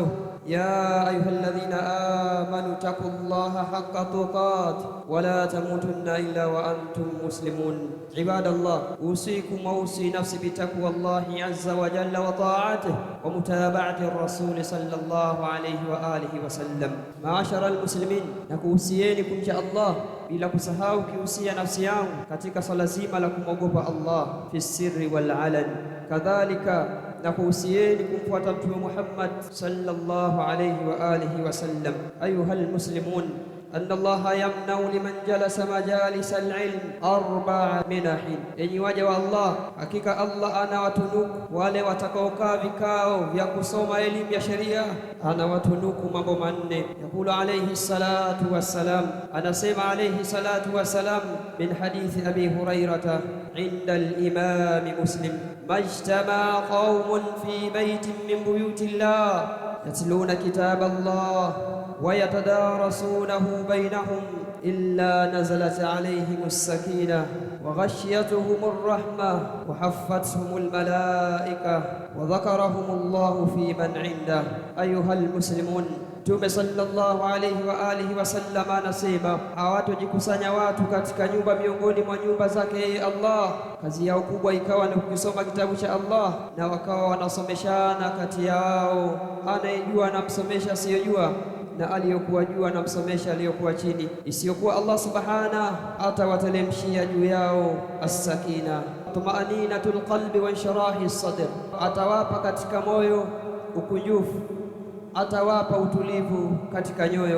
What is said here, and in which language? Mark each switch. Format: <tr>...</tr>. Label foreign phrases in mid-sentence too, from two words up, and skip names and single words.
<ar>يا أيها الذين آمنوا اتقوا الله حق تقاته ولا تموتن إلا وأنتم مسلمون. عباد الله، أوصيكم وأوصي نفسي بتقوى الله عز وجل وطاعته ومتابعة الرسول صلى الله عليه وآله وسلم. معاشر المسلمين,</ar> <sw>nakuhusieni kumcha Allah bila kusahau kihusia nafsi yangu katika swala zima la kumwogopa Allah</sw> <ar>في السر والعلن.</ar> <sw>Kadhalika nakuhusieni kumfuata Mtume Muhammad</sw> <ar>صلى الله عليه وآله وسلم. أيها المسلمون, أن الله يمنع لمن جلس مجالس العلم 4 منح.</ar> <sw>Enyi waja wa Allah, hakika Allah anawatunuku wale watakaokaa vikao vya kusoma elimu ya sheria, anawatunuku mambo manne.</sw> <ar>يقول عليه الصلاة والسلام, anasema عليه الصلاة والسلام من حديث أبي هريرة عند الإمام مسلم ما اجتمع قوم في بيت من بيوت الله يتلون كتاب الله ويتدارسونه بينهم إلا نزلت عليهم السكينة وغشيتهم الرحمة وحفتهم الملائكة وذكرهم الله في من عنده. أيها المسلمون,</ar> <sw>Mtume</sw> <ar>صلى الله عليه وآله وسلم</ar> <sw>anasema hawatojikusanya watu katika nyumba miongoni mwa nyumba zake Allah, kazi yao kubwa ikawa ni kusoma kitabu cha Allah, na wakawa wanasomeshana kati yao, anayejua anamsomesha asiyojua, na aliyokuwa juu anamsomesha aliyokuwa chini, isiyokuwa Allah subhanahu atawatelemshia juu yao</sw> <ar>السكينة طمأنينة القلب وانشراح الصدر,</ar> <sw>atawapa katika moyo ukunjufu, atawapa utulivu katika nyoyo.</sw>